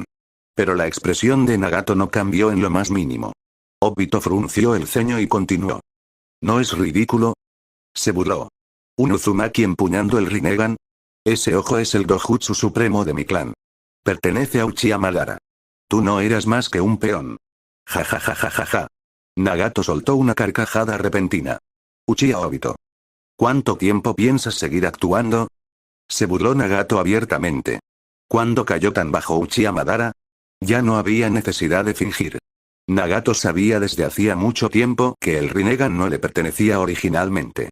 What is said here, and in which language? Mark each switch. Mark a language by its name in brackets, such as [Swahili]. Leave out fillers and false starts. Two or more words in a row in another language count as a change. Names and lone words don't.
[Spanish] Pero la expresión de Nagato no cambió en lo más mínimo. Obito frunció el ceño y continuó. ¿No es ridículo?, se burló. ¿Un Uzumaki empuñando el Rinnegan? Ese ojo es el dojutsu supremo de mi clan. Pertenece a Uchiha Madara. Tú no eras más que un peón. Ja ja ja ja ja ja. Nagato soltó una carcajada repentina. Uchiha Obito. ¿Cuánto tiempo piensas seguir actuando?, se burló Nagato abiertamente. ¿Cuándo cayó tan bajo Uchiha Madara? Ya no había necesidad de fingir. Nagato sabía desde hacía mucho tiempo que el Rinnegan no le pertenecía originalmente.